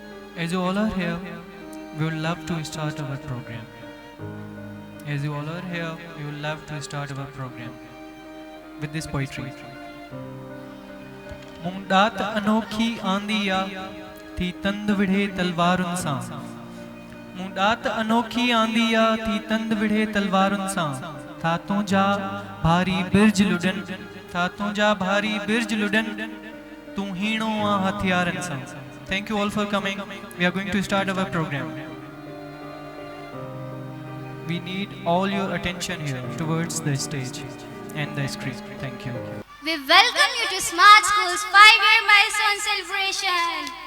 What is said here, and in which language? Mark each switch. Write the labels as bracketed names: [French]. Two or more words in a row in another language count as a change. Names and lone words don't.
[English] As you all are here, we would love to start our program. As you all are here, we would love to start our program with this poetry. [Sindhi] मुंडात अनोखी आंदिया थी तंद विढ़े तलवारुन सां मुंडात अनोखी आंदिया थी तंद विढ़े तलवारुन सां था तुझा भारी बिरज लुडन था तुझा भारी बिरज लुडन तू हीणो आ हथियारन सां. [English] Thank you all for coming. We are going to start our program. We need all your attention here towards the stage and the screen. Thank you. We welcome you to Smart School's 5-year milestone celebration.